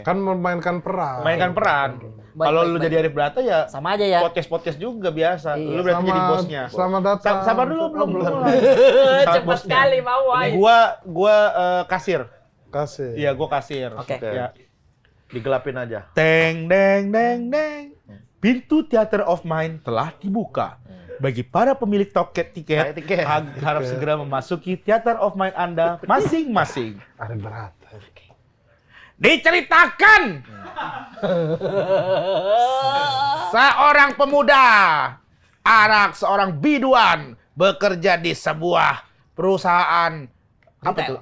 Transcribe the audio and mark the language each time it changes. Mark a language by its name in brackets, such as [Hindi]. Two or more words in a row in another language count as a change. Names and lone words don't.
[Indonesian] Kan memainkan peran. Mainkan peran. Baik, Kalau baik, lu baik. jadi Arif Brata ya sama aja ya. podcast juga biasa. Iya. Lu berarti jadi bosnya. Selamat datang. Sabar dulu, belum. Cepat sekali mau aja. Gua kasir. Kasih. Iya, gua kasir. Oke. Ya. Digelapin aja. Teng deng deng deng. Pintu [English] Theater of Mind [Indonesian] telah dibuka. Bagi para pemilik tiket Tiket. harap segera memasuki [English] Theater of Mind [Indonesian] Anda masing-masing. Arif Brata. Diceritakan seorang pemuda anak seorang biduan bekerja di sebuah perusahaan apa tuh?